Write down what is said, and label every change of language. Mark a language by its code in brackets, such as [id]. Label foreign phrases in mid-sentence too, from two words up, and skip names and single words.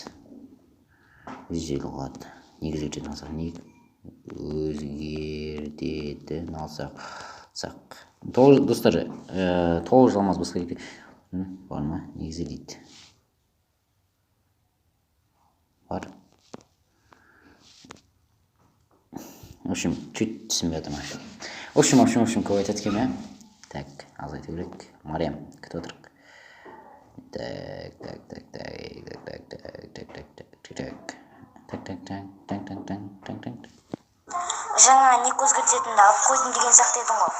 [kk] 150 қалады. Негіз өзгертетін алсақ. Өзгертетін алсақ. Достар, 9 алмаз басқа керек. Бар ма? Негізі дейді. Бар. [ru] В общем, чуть [kk] түсінбей жатырмын. [ru] В общем, [kk] көп айтады екен, ә? Так, азайту керек. Мариям, күтіп отырық. Так. Жаңа не өзгертетінді алып қойдың деген сияқты едің ғой.